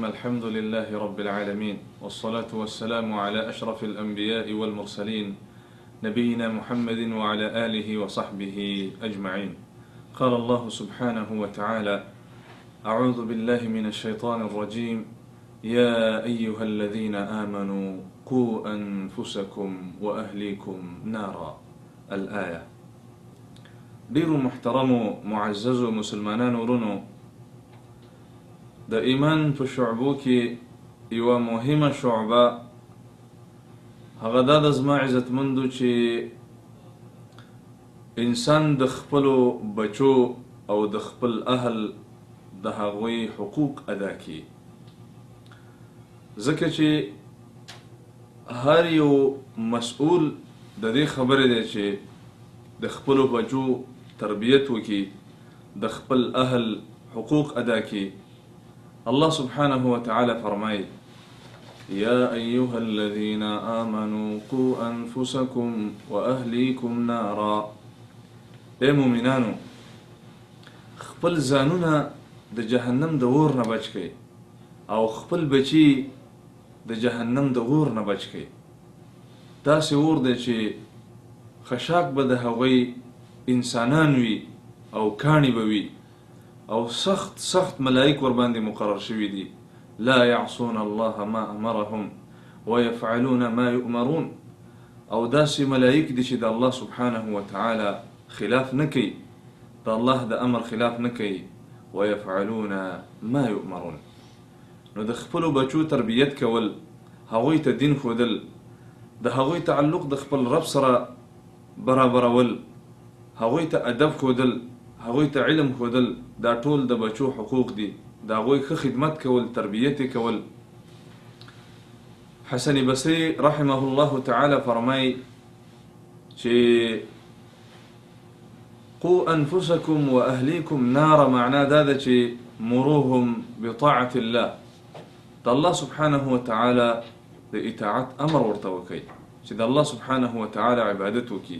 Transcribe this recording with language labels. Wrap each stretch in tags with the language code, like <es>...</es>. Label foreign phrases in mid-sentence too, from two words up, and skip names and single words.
<ar>الحمد لله رب العالمين، والصلاة والسلام على أشرف الأنبياء والمرسلين نبينا محمد وعلى آله وصحبه أجمعين. قال الله سبحانه وتعالى: أعوذ بالله من الشيطان الرجيم. يا أيها الذين آمنوا قوا أنفسكم وأهليكم نارا. الآية.</ar> <ps>دير محترم معزز مسلمانان ورنو د ایمان په شعبو کې یوه مهمه شعبه هغه دا د زما عزتمندو چې انسان د خپلو بچو او د خپل اهل د هغوی حقوق ادا کړي، ځکه چې هر یو مسؤول د دې خبرې دی چې د خپلو بچو تربیت وکړي، د خپل اهل حقوق ادا کړي.</ps> <ar>الله سبحانه وتعالى فرمای: يا أيها الذين آمنوا قوا أنفسكم وأهليكم نارا.</ar> <ps>اے مومنانو، خپل ځانونه د جهنم د اور نه بچ کړئ او خپل بچي د جهنم د اور نه بچ کړئ. داسې اور دی چې خشاک به د هغوی انسانان وي او کاڼي به وي او سخت ملائک ور باندې مقرر شوي دي.</ps> <ar>لا يعصون الله ما امرهم ويفعلون ما يؤمرون.</ar> <ps>او داسې ملائک دي چې د الله</ps> <ar>سبحانه وتعالى</ar> <ps>خلاف نه کوي، د الله د امر خلاف نه کوي.</ps> <ar>ويفعلون ما يؤمرون.</ar> <ps>نو د خپلو بچو تربیت کول، هغوی ته دین ښودل، د هغوی تعلق د خپل رب سره برابرول، هغوی ته ادب ښودل، هغوی ته علم ښودل، دا ټول د بچو حقوق دي. د هغوی ښه خدمت کول، تربیت کول. حسن بصری</ps> <ar>رحمه الله تعالی</ar> <ps>فرمای چې</ps> <ar>قوا انفسکم واهلیکم نارا،</ar> <ps>معنا دا ده چې</ps> <ar>مروهم بطاعة الله،</ar> <ps>د الله</ps> <ar>سبحانه وتعالى</ar> <ps>د اطاعت امر ورته وکړئ، چې د الله</ps> <ar>سبحانه وتعالى</ar> <ps>عبادت وکړي.</ps>